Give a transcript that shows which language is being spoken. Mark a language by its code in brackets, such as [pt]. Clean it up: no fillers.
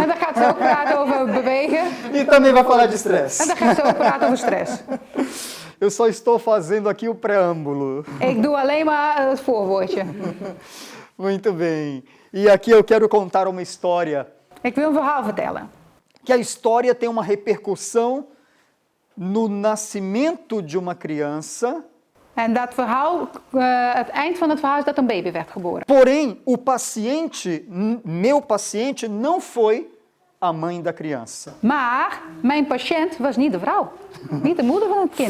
[nl] En dan gaat ze ook praten over bewegen. [pt] e também vai falar de [nl] En [pt] estresse. [nl] dan gaat ze ook praten over stress. [pt] Eu só estou fazendo aqui o preâmbulo. [nl] Ik doe alleen maar het voorwoordje. [pt] Muito bem. E aqui eu quero contar uma história. [nl] Ik wil een verhaal vertellen. [pt] Que a história tem uma repercussão no nascimento de uma criança. [nl] En dat verhaal, het eind van het verhaal is dat een baby werd geboren. [pt] Porém, o paciente, meu paciente, não foi a mãe da criança. [nl] Maar mijn patiënt was niet de vrouw. Niet de moeder van het kind.